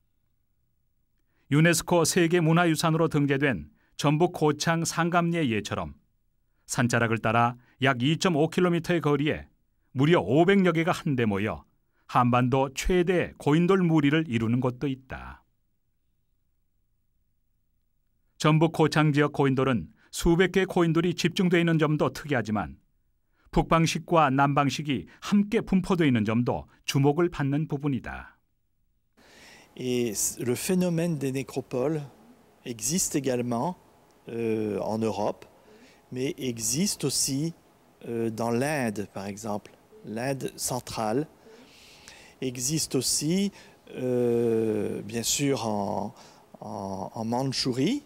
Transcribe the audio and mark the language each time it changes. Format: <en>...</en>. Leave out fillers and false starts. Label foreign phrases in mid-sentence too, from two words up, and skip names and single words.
<ko>유네스코 세계문화유산으로 등재된 전북 고창 상감리의 예처럼 산자락을 따라 약 2.5km의 거리에 무려 500여 개가 한데 모여 한반도 최대 고인돌 무리를 이루는 곳도 있다. 전북 고창 지역 고인돌은 수백 개의 고인돌이 집중되어 있는 점도 특이하지만 북방식과 남방식이 함께 분포되어 있는 점도 주목을 받는 부분이다.</ko> <fr>Et le phénomène des nécropoles existe également en Europe, mais existe aussi dans l'Inde, par exemple. L'Inde centrale existe aussi, bien sûr, en Mandchourie.</fr>